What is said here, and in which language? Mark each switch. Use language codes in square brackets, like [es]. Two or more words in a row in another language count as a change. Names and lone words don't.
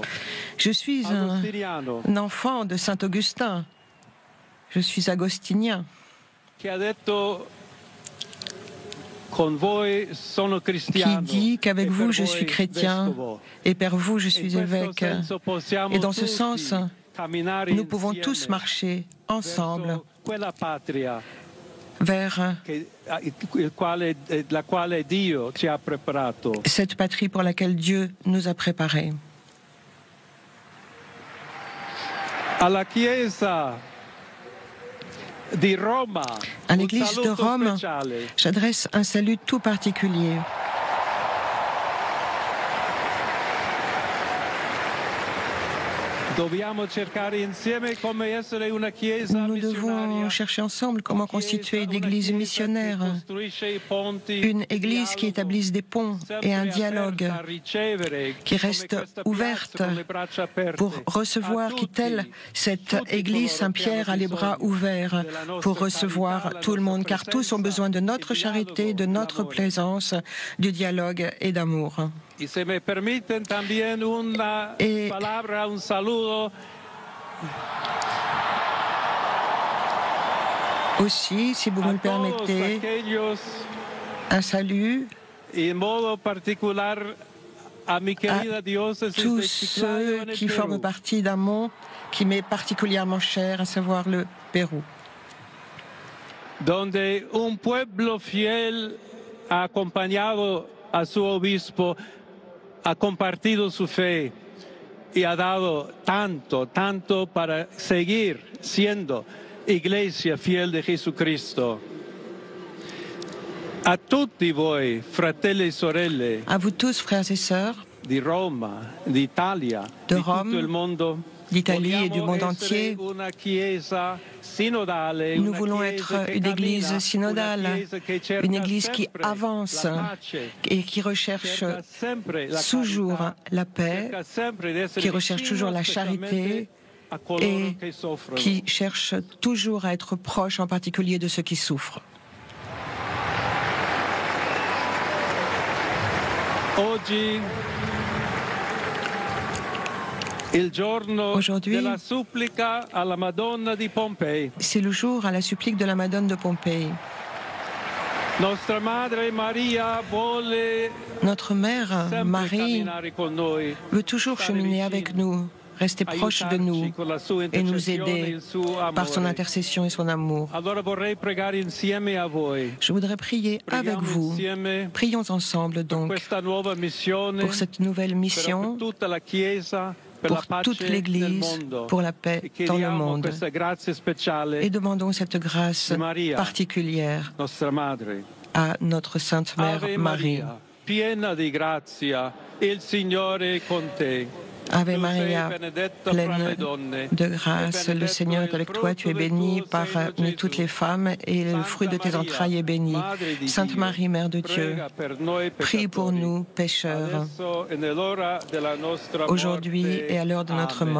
[fr] Je suis [it] agostiniano, [fr] un enfant de Saint-Augustin. Je suis agostinien. [it] che ha detto con voi sono [fr] Qui [it] cristiano [fr] dit qu'avec [it] e [fr] vous [it] per [fr] je suis [it] voi [fr] chrétien [it] vescovo. [fr] et per vous je [it] In [fr] suis [it] questo [fr] évêque. [it] senso possiamo [fr] Et dans ce [it] tutti [fr] sens, [it] camminare [fr] nous pouvons [it] insieme [fr] tous marcher ensemble [it] verso quella patria [fr] vers [it] la quale Dio ci ha preparato. [fr] cette patrie pour laquelle Dieu nous a préparés. [it] Alla Chiesa di Roma, [fr] À [it] un [fr] l'église de [it] saluto [fr] Rome, [it] speciale. [fr] j'adresse un salut tout particulier. [it] Dobbiamo cercare insieme come essere una chiesa [fr] Nous devons [it] missionaria. [fr] chercher ensemble comment constituer une église missionnaire, une église qui établisse des ponts et un dialogue, qui reste ouverte pour recevoir, qui telle cette église Saint-Pierre a les bras ouverts pour recevoir tout le monde, car tous ont besoin de notre charité, de notre présence, du dialogue et d'amour. [es] Y se me permiten también una [fr] Et- [es] palabra, un saludo [fr] Aussi, si vous me [es] a [fr] le [es] todos [fr] permettez, [es] aquellos, [fr] un salut [es] y en modo particular a mi querida diócesis de [fr] tous [es] Chiclayo [fr] ceux [es] en el [fr] qui [es] Perú, [fr] forment partie d'un monde qui m'est particulièrement cher, à savoir le Pérou, [es] donde un pueblo fiel ha acompañado a su obispo, ha compartido su fe y ha dado tanto para seguir siendo iglesia fiel de Jesucristo. [it] A tutti voi, fratelli e sorelle, [fr] à vous tous, frères et sœurs, [it] di Roma, d'Italia, [fr] De [it] di [fr] Rome, [it] tutto il mondo, [fr] d'Italie et du [it] vogliamo [fr] monde [it] essere [fr] entier. [it] una chiesa sinodale, [fr] Nous [it] una [fr] voulons [it] chiesa [fr] être [it] che [fr] une église [it] cammina, [fr] synodale, [it] una chiesa che cerca [fr] une église qui [it] sempre [fr] avance [it] la pace, [fr] et qui recherche [it] cerca sempre la [fr] toujours [it] carità, [fr] la paix, [it] cerca sempre di essere [fr] qui recherche [it] vicino [fr] toujours la [it] specialmente [fr] charité [it] a coloro [fr] et [it] che soffrono. [fr] qui cherche toujours à être proche, en particulier de ceux qui souffrent. [it] Oggi il giorno [fr] Aujourd'hui, [it] della supplica alla Madonna di Pompei. [fr] C'est le jour à la supplique de la Madone de Pompéi. [it] Nostra Madre Maria vuole [fr] Notre mère, [it] sempre [fr] Marie, [it] camminare con noi, [fr] veut toujours cheminer avec nous, rester proche de nous [it] aiutarci con la sua [fr] et nous [it] intercessione e [fr] aider [it] il suo amore. [fr] par son intercession et son amour. [it] Allora vorrei pregare insieme a voi. [fr] Je voudrais prier avec [it] Preghiamo [fr] vous. [it] insieme [fr] Prions ensemble donc [it] questa nuova missione [fr] pour cette nouvelle [it] per [fr] mission, [it] tutta la Chiesa, per la [fr] pour [it] pace [fr] toute [it] nel [fr] l'Église, [it] mondo. [fr] pour la paix [it] E [fr] dans le [it] chiediamo [fr] monde. [it] questa grazia speciale [fr] Et demandons cette grâce [it] de Maria, [fr] particulière [it] nostra Madre. [fr] à notre Sainte Mère [it] Ave [fr] Marie. [it] Maria, piena di grazia, il Signore è con te. [fr] Ave [it] Tu [fr] Maria, [it] sei benedetta fra le [fr] pleine [it] donne, [fr] de [it] e [fr] grâce, le [it] benedetto [fr] Seigneur est [it] il [fr] avec toi, tu es [it] frutto del [fr] bénie [it] tuo [fr] parmi [it] seno, [fr] toutes [it] Gesù. [fr] les femmes et le [it] Santa [fr] fruit de tes [it] Maria, [fr] entrailles est béni. [it] Madre di [fr] Sainte [it] Dio, [fr] Marie, Mère de Dieu, [it] prega per noi [fr] prie pour [it] peccatori, [fr] nous pécheurs, [it] adesso e nell'ora della nostra [fr] aujourd'hui [it] morte. [fr] et à l'heure de notre Amen.